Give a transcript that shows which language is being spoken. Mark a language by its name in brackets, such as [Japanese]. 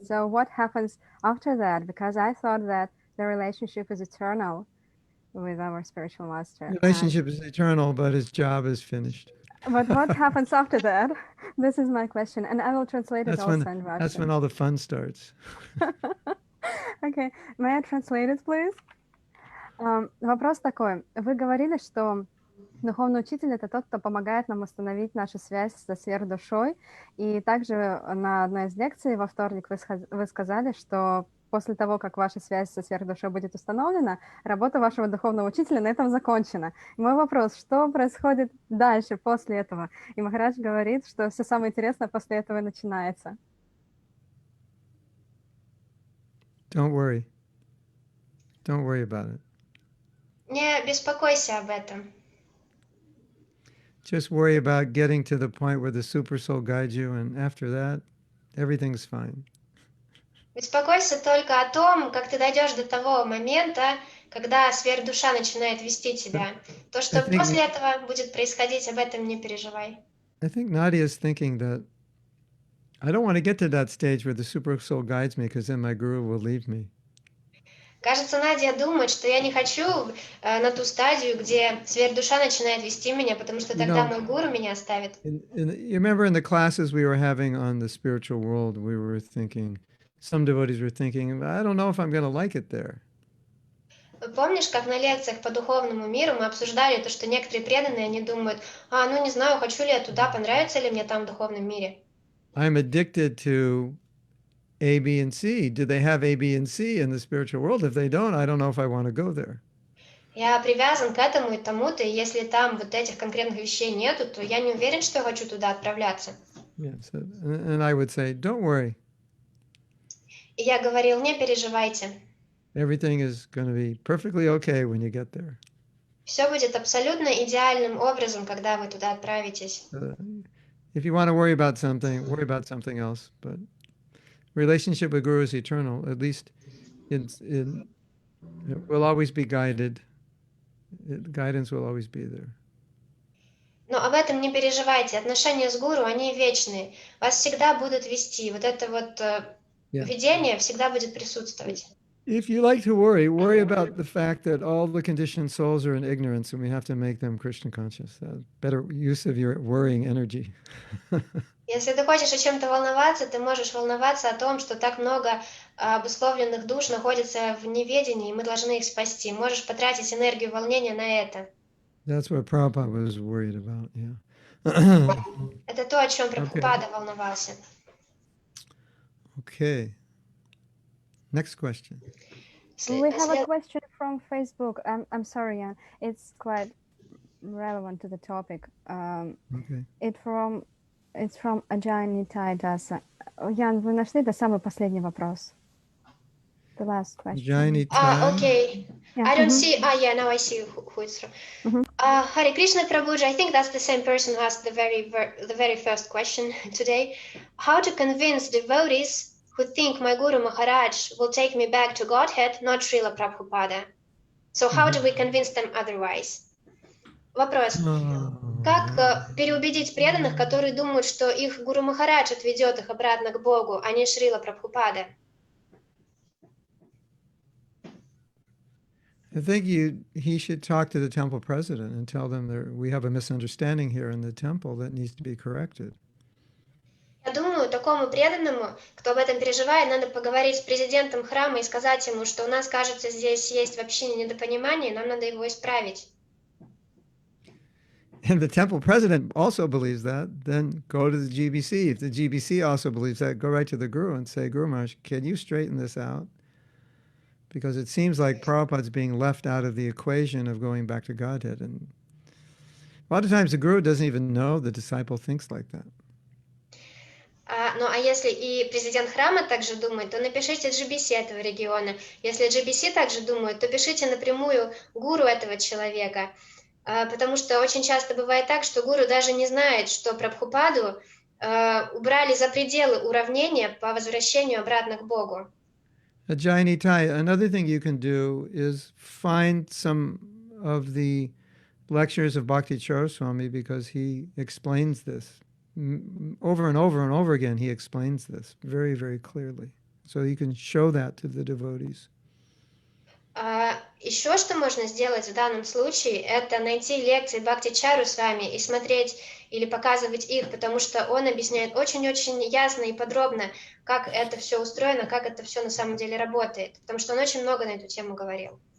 [English] So what happens after that? Because I thought that the relationship is eternal with our spiritual master. Relationship is eternal, but his job is finished. But what happens after that? This is my question, and I will translate it also in Russian. That's when all the fun starts. Okay, may I translate it, please? [Russian] Вопрос такой. Вы говорили, что духовный учитель — это тот, кто помогает нам установить нашу связь со сверхдушой. И также на одной из лекций во вторник вы сказали, что после того, как ваша связь со сверхдушой будет установлена, работа вашего духовного учителя на этом закончена. И мой вопрос, что происходит дальше, после этого? И Махарадж говорит, что все самое интересное после этого и начинается. [English] Don't worry. Don't worry about it. [Russian] Не беспокойся об этом. [English] Just worry about getting to the point where the super soul guides you, and after that, everything's fine. [Russian] Беспокойся только о том, как ты дойдешь до того момента, когда сверхдуша начинает вести тебя. То, что после этого будет происходить, об этом не переживай. [English] I think Nadia is thinking that I don't want to get to that stage where the super soul guides me, because then my guru will leave me. [Russian] Кажется, Надя думает, что я не хочу на ту стадию, где сверхдуша начинает вести меня, потому что тогда мой гуру меня оставит. [English] You remember in the classes we were having on the spiritual world, we were thinking, some devotees were thinking, I don't know if I'm going to like it there. [Russian] Помнишь, как на лекциях по духовному миру мы обсуждали то, что некоторые преданные, они думают, ну не знаю, хочу ли я туда, понравится ли мне там в духовном мире. [English] I'm addicted to A, B, and C. Do they have A, B, and C in the spiritual world? If they don't, I don't know if I want to go there. [Russian] Я привязан к этому и тому-то, и если там вот этих конкретных вещей нету, то я не уверен, что я хочу туда отправляться. [English] Yes, and I would say, don't worry. [Russian] И я говорил, не переживайте. [English] Everything is going to be perfectly okay when you get there. [Russian] Все будет абсолютно идеальным образом, когда вы туда отправитесь. [English] If you want to worry about something else. But relationship with Guru is eternal. At least it will always be guided. Guidance will always be there. [Russian] Но об этом не переживайте. Отношения с гуру, они вечные. Вас всегда будут вести. Вот это вот видение всегда будет присутствовать. [English] If you like to worry about the fact that all the conditioned souls are in ignorance and we have to make them Krishna conscious. Better use of your worrying energy. [Russian] Если ты хочешь о чем-то волноваться, ты можешь волноваться о том, что так много обусловленных душ находится в неведении, и мы должны их спасти. Можешь потратить энергию волнения на это. [English] That's what Prabhupada was worried about, yeah. [Russian] Это то, о чем Прабхупада волновался. [English] Okay. Next question. We have a question from Facebook. I'm sorry, Jan. It's quite relevant to the topic. Okay. It's from Ajani Taidasa. [Russian] Ян, вы нашли это самый последний вопрос? [English] The last question. Okay. Yeah. I don't see. Yeah, now I see who it's from. Hare Krishna Prabhuji, I think that's the same person who asked the very first question today. How to convince devotees who think my Guru Maharaj will take me back to Godhead, not Srila Prabhupada? So how do we convince them otherwise? [Russian] Вопрос. Как переубедить преданных, которые думают, что их Гуру Махарадж отведет их обратно к Богу, а не Шрила Прабхупада? [English] I think he should talk to the temple president and tell them that we have a misunderstanding here in the temple that needs to be corrected. [Russian] Я думаю, такому преданному, кто об этом переживает, надо поговорить с президентом храма и сказать ему, что у нас, кажется, здесь есть вообще недопонимание, нам надо его исправить. [English] And the temple president also believes that, then go to the GBC. If the GBC also believes that, go right to the Guru and say, Guru Maharaj, can you straighten this out? Because it seems like Prabhupada's being left out of the equation of going back to Godhead. And a lot of times the Guru doesn't even know the disciple thinks like that. [Russian] Ну, а если и президент храма также думает, то напишите GBC этого региона. Если GBC также думает, то пишите напрямую гуру этого человека. Потому что очень часто бывает так, что гуру даже не знает, что Прабхупаду убрали за пределы уравнения по возвращению обратно к Богу. [English] Ajayani Tai, another thing you can do is find some of the lectures of Bhakti Charaswami, because he explains this over and over and over again. He explains this very, very clearly. So you can show that to the devotees. [Russian] Еще что можно сделать в данном случае, это найти лекции Бхакти Чарасвами и смотреть или показывать их, потому что он объясняет очень-очень ясно и подробно, как это все устроено, как это все на самом деле работает, потому что он очень много на эту тему говорил.